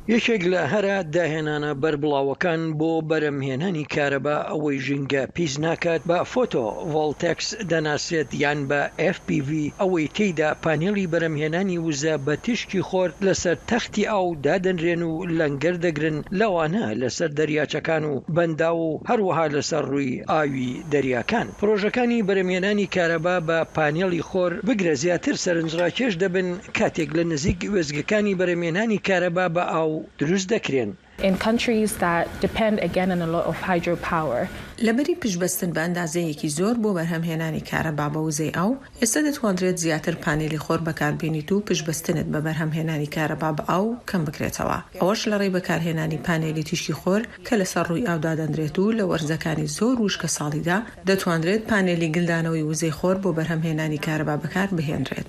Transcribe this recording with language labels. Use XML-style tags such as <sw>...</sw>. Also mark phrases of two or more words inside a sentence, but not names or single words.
<ckb>یەکێک لە هەرە داهێنانە بەربڵاوەکان بۆ بەرەمهێنانی کارەبا ئەوەی ژینگە پیس ناکات بە فۆتۆ ڤۆڵتێکس دەناسێت یان بە FPV ئەوەی تێیدا پانێڵی بەرەمهێنانی وزە بە تیشکی خۆر لەسەر تەختی ئاو دادەنرێن و لەنگەر دەگرن لەوانە لەسەر دەریاچەکان و بەندا و هەروەها لەسەر ڕووی ئاوی دەریاکان. پرۆژەکانی بەرەمهێنانی کارەبا بە پانێڵی خۆر بگرە زیاتر سەرنجڕاکێش دەبن کاتێک لە نزیک وێزگەکانی بەرەمهێنانی کارەبا بە ئاو دروست دەکرێن.</ckb> <en>In countries that depend again on a lot of hydropower.</en> <ckb>لەبەری پشبەستن بە ئەندازەیەکی زۆر بۆ بەرهەمهێنانی کارەبا بە وزەی ئاو ئێستا دەتوانرێت زیاتر پانێلی خۆر بەکاربێنیت و پشبەستنت بە بەرهەمهێنانی کارەبا بە ئاو کەم بکرێتەوە. ئەوەش لە ڕێی بەکارهێنانی پانێلی تیشکی خۆر کە لەسەر ڕووی ئاودا دەنرێت و لە وەرزەکانی زۆر وشکە ساڵیدا دەتوانرێت پانێلی گلدانەوەی وزەی خۆر بۆ بەرهەمهێنانی کارەبا بەکار بهێنرێت.</ckb>